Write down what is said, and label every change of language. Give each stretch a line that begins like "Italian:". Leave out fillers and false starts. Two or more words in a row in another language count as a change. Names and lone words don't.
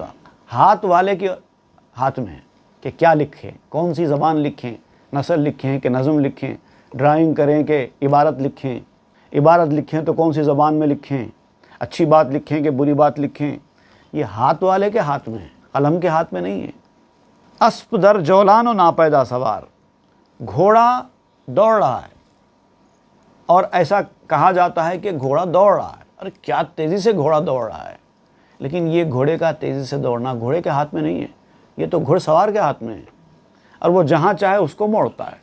Urdu: ہاتھ والے کے ہاتھ میں ہے کہ کیا لکھیں، کون سی زبان لکھیں، نثر لکھیں کہ نظم لکھیں، ڈرائنگ کریں کہ عبارت لکھیں، عبارت لکھیں تو کون سی زبان میں لکھیں، اچھی بات لکھیں کہ بری بات لکھیں۔ یہ ہاتھ والے کے ہاتھ میں ہے، قلم کے ہاتھ میں نہیں ہے۔
Persian: اسب در جولان و ناپیدا سوار،
Urdu: گھوڑا دوڑ رہا ہے اور ایسا کہا جاتا ہے کہ گھوڑا دوڑ رہا ہے۔ ارے کیا تیزی سے گھوڑا دوڑ رہا ہے، لیکن یہ گھوڑے کا تیزی سے دوڑنا گھوڑے کے ہاتھ میں نہیں ہے، یہ تو گھڑ سوار کے ہاتھ میں ہے، اور وہ جہاں چاہے اس کو موڑتا ہے۔